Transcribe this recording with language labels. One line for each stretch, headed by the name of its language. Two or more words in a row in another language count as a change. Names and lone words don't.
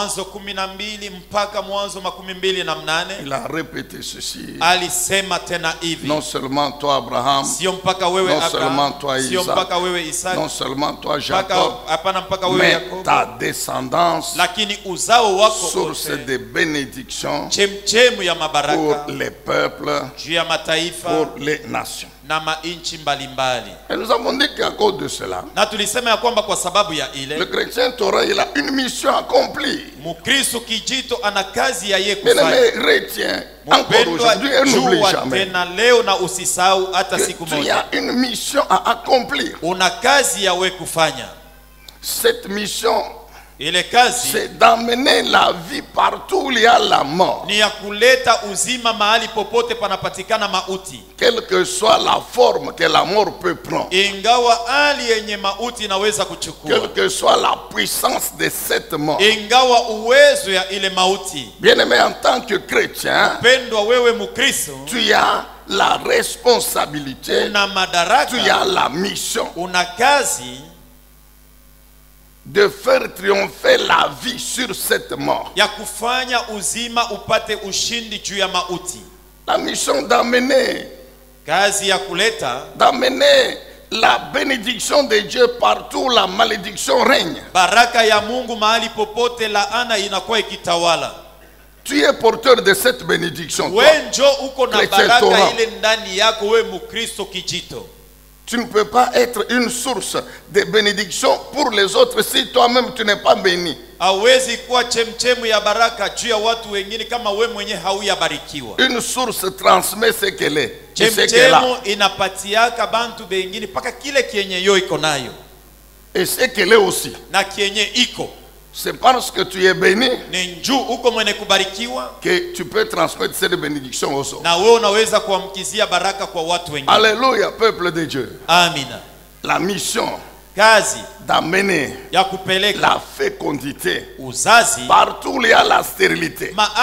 French: il a répété ceci: non seulement toi Abraham, non seulement toi Isaac, non seulement toi Jacob, mais ta descendance, source de bénédiction pour les peuples, pour les nations. Et nous avons dit qu'à cause de cela,
Swahili: na tulisema ya kwamba kwa sababu ya ile,
French: le chrétien Torah, il a une mission accomplie.
Swahili: Mukristo kijito ana kazi ya yeye kufanya.
French: Bien-aimé, retiens encore aujourd'hui et n'oublie jamais
Swahili: tena leo na usisahau hata siku moja.
French: Tu as une mission à accomplir.
Swahili: Una kazi ya wewe kufanya.
French: Cette mission,
Swahili: ile kazi,
French: c'est d'amener la vie partout où il y a la mort.
Swahili: Ni ya kuleta uzima mahali popote panapatikana mauti.
French: Quelle que soit la forme que la mort peut prendre.
Swahili: Ingawa hali yenye mauti inaweza kuchukua.
French: Quelle que soit la puissance de cette mort.
Swahili: Ingawa uwezo ya ile mauti.
French: Bien-aimé, en tant que chrétien,
Swahili: pendwa wewe Mukristo,
French: tu as la responsabilité,
Swahili: una madaraka,
French: tu as la mission,
Swahili: una kazi
French: de faire triompher la vie sur cette mort.
Swahili: Ya kufanya uzima upate ushindi juu ya mauti.
French: La mission d'amener,
Swahili: kazi ya kuleta,
French: d'amener la bénédiction de Dieu partout, la malédiction règne.
Swahili: Baraka ya Mungu mahali popote laana inakuwa ikitawala.
French: Tu es porteur de cette bénédiction.
Swahili: Wewe njo uko na baraka ile ndani yako, wewe Mukristo kijito.
French: Tu ne peux pas être une source de bénédiction pour les autres si toi-même tu n'es pas béni.
Swahili: Hawezi kuwa chemchemu ya baraka juu ya watu wengine kama wewe mwenyewe hauyabarikiwa.
French: Une source transmet ce qu'elle est.
Swahili: Chemchemu inapatiaka bantu bengine paka kile kienye yo iko nayo.
French: Et ce qu'elle est aussi.
Swahili: Na kienye iko.
French: C'est parce que tu es béni que tu peux transmettre cette bénédiction aux autres. Alléluia, peuple de Dieu.
Swahili: Amina.
French: La mission
Swahili: kazi
French: d'amener la fécondité partout où il y a la stérilité.